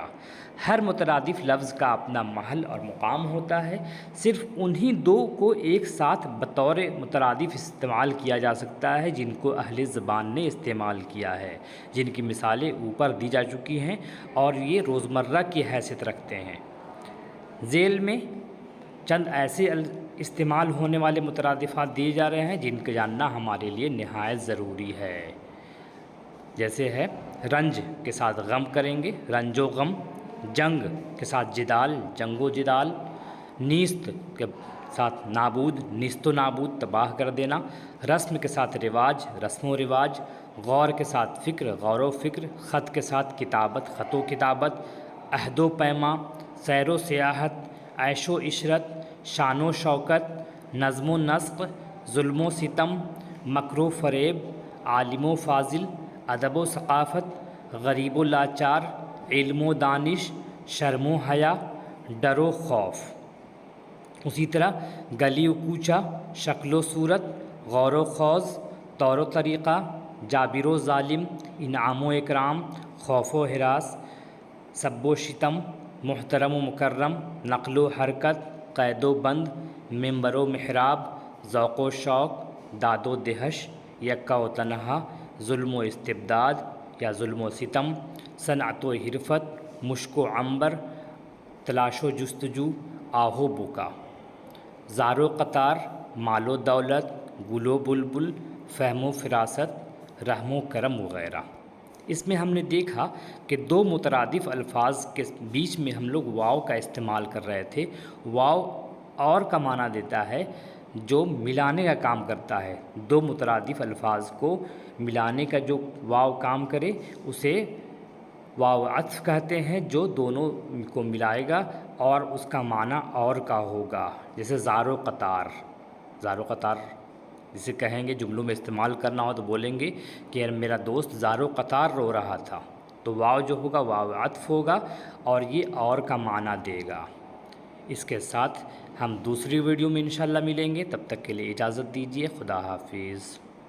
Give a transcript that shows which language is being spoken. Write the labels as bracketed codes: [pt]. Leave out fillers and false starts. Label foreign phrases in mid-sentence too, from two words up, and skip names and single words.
[ur] ہر مترادف لفظ کا اپنا محل اور مقام ہوتا ہے، صرف انہی دو کو ایک ساتھ بطور مترادف استعمال کیا جا سکتا ہے جن کو اہل زبان نے استعمال کیا ہے، جن کی مثالیں اوپر دی جا چکی ہیں اور یہ روزمرہ کی حیثیت رکھتے ہیں۔ ذیل میں چند ایسے استعمال ہونے والے مترادفات دیے جا رہے ہیں جن کا جاننا ہمارے لیے نہایت ضروری ہے، جیسے ہے رنج کے ساتھ غم کریں گے، رنج و غم، جنگ کے ساتھ جدال، جنگ و جدال، نیست کے ساتھ نابود، نیست و نابود تباہ کر دینا، رسم کے ساتھ رواج، رسم و رواج، غور کے ساتھ فکر، غور و فکر، خط کے ساتھ کتابت، خط و کتابت، عہد و پیما، سیر و سیاحت، عیش و عشرت، شان و شوکت، نظم و نسق، ظلم و ستم، مکر و فریب، عالم و فاضل، ادب و ثقافت، غریب و لاچار، علم و دانش، شرم و حیا، ڈر و خوف۔ اسی طرح گلی و کوچہ، شکل و صورت، غور و خوض، طور و طریقہ، جابر و ظالم، انعام و اکرام، خوف و ہراس، سب و شتم، محترم و مکرم، نقل و حرکت، قید و بند، منبر و محراب، ذوق و شوق، داد و دہش، یکا و تنہا، ظلم و استبداد یا ظلم و ستم، صنعت و حرفت، مشک و عنبر، تلاش و جستجو، آہ و بکا، زار و قطار، مال و دولت، گل و بلبل، فہم و فراست، رحم و کرم وغیرہ۔ اس میں ہم نے دیکھا کہ دو مترادف الفاظ کے بیچ میں ہم لوگ واو کا استعمال کر رہے تھے۔ واو اور کا معنی دیتا ہے جو ملانے کا کام کرتا ہے، دو مترادف الفاظ کو ملانے کا جو واو کام کرے اسے واو عطف کہتے ہیں، جو دونوں کو ملائے گا اور اس کا معنی اور کا ہوگا، جیسے زار و قطار۔ زار و قطار جسے کہیں گے جملوں میں استعمال کرنا ہو تو بولیں گے کہ میرا دوست زار و قطار رو رہا تھا، تو واو جو ہوگا واو عطف ہوگا اور یہ اور کا معنی دے گا۔ اس کے ساتھ ہم دوسری ویڈیو میں انشاءاللہ ملیں گے، تب تک کے لیے اجازت دیجیے، خدا حافظ۔